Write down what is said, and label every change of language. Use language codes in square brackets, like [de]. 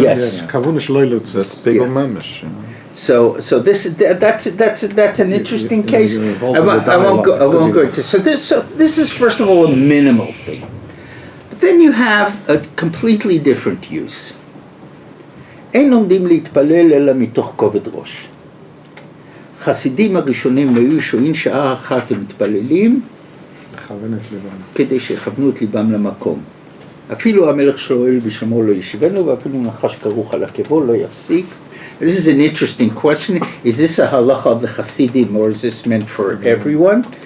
[en] Yes. [he] Kavuna shloilut. [en] That's big mamish. So that's an interesting case. I won't go into. So this is first of all a minimal thing. But then you have a completely different use. [he] אין עומדים להתפלל אלא מתוך כובד ראש. חסידים הראשונים היו שוהים שעה אחת ומתפללים כדי שיכוונו את ליבם למקום. אפילו המלך שואל בשלמו לא ישיבנו, ואפילו נחש כרוך על עקבו לא יפסיק. [en] This is an interesting question. Is this a halacha of the Hasidim, or is this meant for everyone?